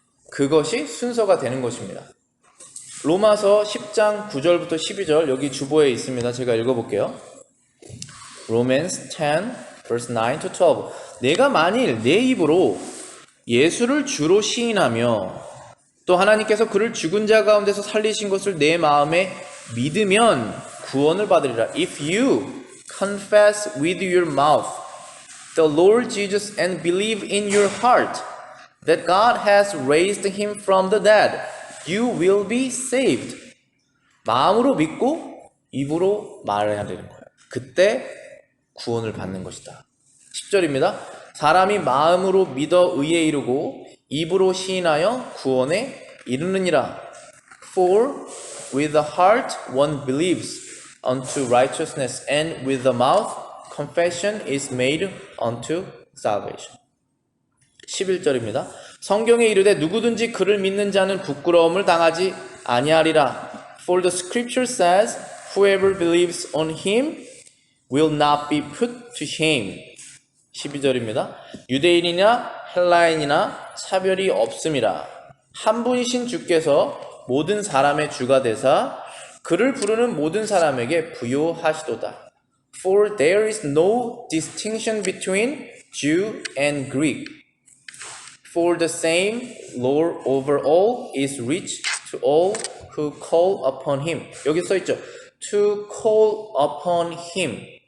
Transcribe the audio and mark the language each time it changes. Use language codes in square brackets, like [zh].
[ko] 그것이 순서가 되는 것입니다. 로마서 10장 9절부터 12절 여기 주보에 있습니다. 제가 읽어볼게요. [en] Romans 10 verse 9 to 12 [ko] 내가 만일 내 입으로 예수를 주로 시인하며 또 하나님께서 그를 죽은 자 가운데서 살리신 것을 내 마음에 믿으면 구원을 받으리라. [en] If you confess with your mouth the Lord Jesus and believe in your heart that God has raised him from the dead, you will be saved. [ko] 마음으로 믿고 입으로 말해야 되는 거예요. 그때 구원을 받는 것이다. 10절입니다. 사람이 마음으로 믿어 의에 이르고 입으로 시인하여 구원에 이르느니라. [en] For with the heart one believes unto righteousness and with the mouth confession is made unto salvation. [ko] 11절입니다. 성경에 이르되 누구든지 그를 믿는 자는 부끄러움을 당하지 아니하리라. [en] For the scripture says, whoever believes on him will not be put to shame. [ko] 12절입니다. 유대인이나 헬라인이나 차별이 없음이라. 한 분이신 주께서 모든 사람의 주가 되사 그를 부르는 모든 사람에게 부요하시도다. [en] For there is no distinction between Jew and Greek. For the same Lord over all is rich to all who call upon him. [ko] 여기 써 있죠. [en] To call upon him.